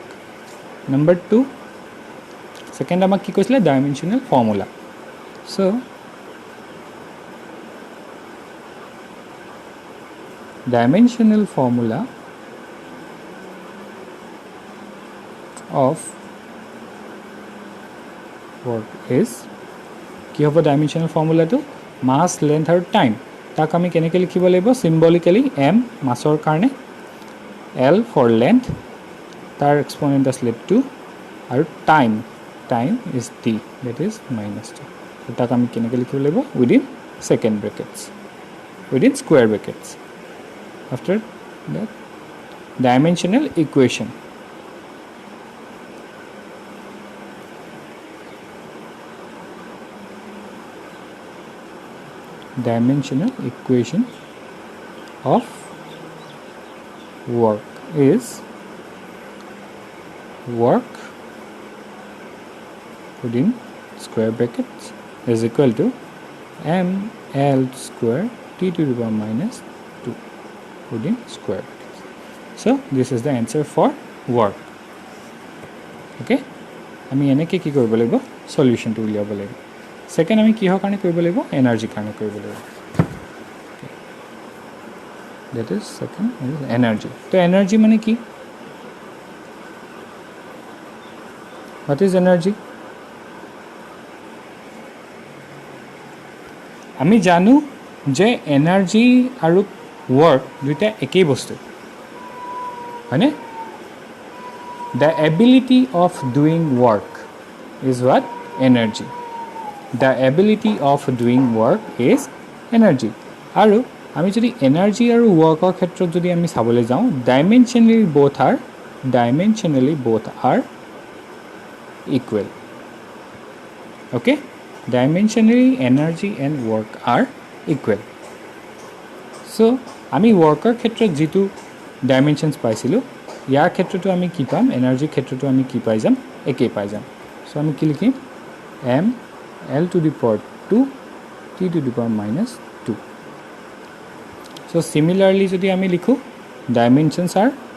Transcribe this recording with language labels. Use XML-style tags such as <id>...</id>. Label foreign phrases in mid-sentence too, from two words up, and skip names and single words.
<en>Number 2 second</en> <as>আমাক কি কৈছিলে</as> <en>dimensional formula. So dimensional formula of work is</en> <as>কি হ'ব</as> <en>dimensional formula to mass length আৰু time</en> <as>তাক আমি কেনেকৈ লিখিব লাগিব</as> <en>symbolically m</en> <as>মাছৰ কাৰণে</as> <en>l for length তাৰ exponent আসলে 2 আৰু time is t that is minus 2</en> <as>তাক আমি কেনেকৈ লিখিব লাগিব</as> <en>within second brackets within square brackets after that dimensional equation of work is work within square brackets is equal to ml square t to the power minus 2 within square brackets. So this is the answer for work.</en> <as>Okay আমি এনেকৈ কি কৰিব লাগিব সলিউশন টো উলিয়াব লাগিব সেকেন্ড আমি কিহৰ কাৰণে কৰিব লাগিব এনাৰ্জি কাৰণে কৰিব লাগিব</as> <en>that is second is energy</en> <as>তো এনাৰ্জি মানে কি</as> <en>what is energy</en> <as>আমি জানো যে এনাৰ্জি আৰু work দুইটা একেই বস্তু হয়নে</as> <en>the ability of doing work is what energy the ability of doing work is energy</en> <as>আৰু আমি যদি এনাৰ্জি আৰু ওয়াৰ্কৰ ক্ষেত্ৰত যদি আমি চাবলৈ যাওঁ dimensionally</as> <en>both are equal okay dimensionally energy and work are equal so</en> <as>আমি ওয়াৰ্কৰ ক্ষেত্ৰত যেটো dimensions পাইছিলো ইয়াৰ ক্ষেত্ৰটো আমি কি পাম এনাৰ্জি ক্ষেত্ৰটো আমি কি পাই যাম একেই পাই যাম সো আমি কি লিখিম</as> <en>m l to the power 2 t to the power minus 2 so similarly</en> <as>যদি আমি লিখো</as> <en>dimensions are</en>